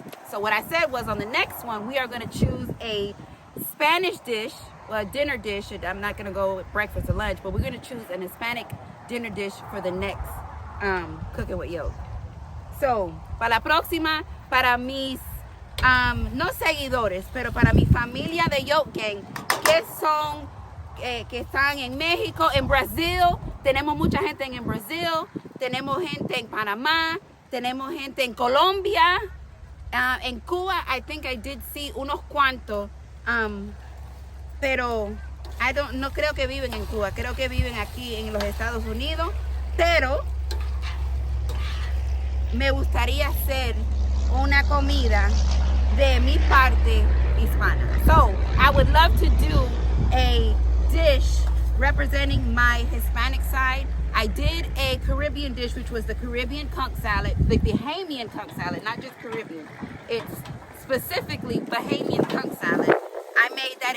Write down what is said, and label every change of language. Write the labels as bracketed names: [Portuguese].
[English] So what I said was on the next one, we are going to choose a Spanish dish, well, a dinner dish. I'm not going to go with breakfast or lunch, but we're going to choose an Hispanic dinner dish for the next Cooking with Yoke. [Spanish] So, para la próxima, para mis, no seguidores, pero para mi familia de Yoke Gang, que son, que están en México, en Brasil, tenemos mucha gente en Brasil, tenemos gente en Panamá, tenemos gente en Colombia, en Cuba, [English] I think I did see [Spanish] unos cuantos, pero no creo que viven en Cuba, creo que viven aquí en los Estados Unidos, pero me gustaría hacer una comida de mi parte hispana. [English] So, I would love to do a dish representing my Hispanic side. I did a Caribbean dish, which was the Caribbean conch salad, the Bahamian conch salad, not just Caribbean. It's specifically Bahamian conch salad. I made that.